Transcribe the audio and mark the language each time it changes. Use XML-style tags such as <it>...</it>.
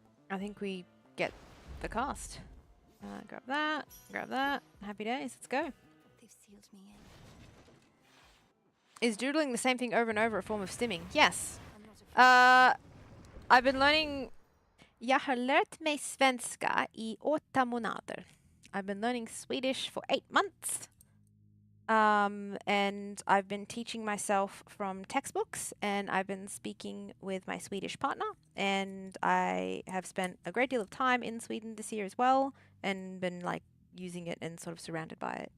<en>I think we get the cast. Grab that. Happy days, let's go. They've sealed me in. Is doodling the same thing over and over a form of stimming? Yes. I'm not afraid. I've been learning...</en> <sv>Jag har lärt mig svenska I 8 månader.</sv> <en>I've been learning Swedish for 8 months. And I've been teaching myself from textbooks, and I've been speaking with my Swedish partner, and I have spent a great deal of time in Sweden this year as well, and been like using it and sort of surrounded by it.</en>